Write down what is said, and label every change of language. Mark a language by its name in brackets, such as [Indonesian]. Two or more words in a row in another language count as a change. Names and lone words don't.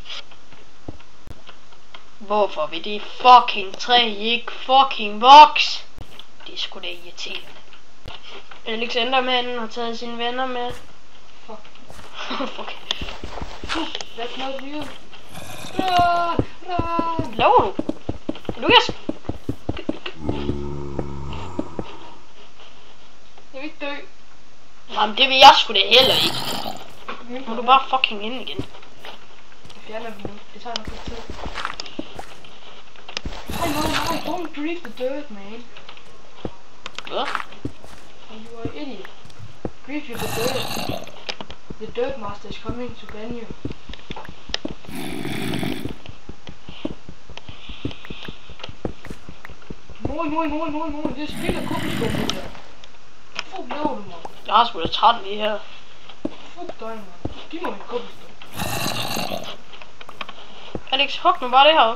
[Danish] Hvorfor vil det fucking træ ikke fucking vokse? Det er sgu da irriterende. Alex Enderman har taget sine venner med. Fuck. Fuck. [English] That's not you. Run! Run! [Danish] Laver du? Lukas! Jeg vil ikke dø. Jamen det vil jeg sgu da heller ikke. Nu er du bare fucking ind igen. Jeg fjerner dem nu. Det tager nok lidt tid. Nej, [English] don't grieve the dirt, man. [Danish] Hvad? [English] You are an idiot. Grieve you the dirt. The dirt master is coming to ban you. [Danish] Moin. Det er spild af kuppeskål, det der. Fuck laver du, mand. Jeg har sgu da 13 lige her. Fuck dig, mand. Giv mig en kuppeskål. Alex, hug nu bare det her op.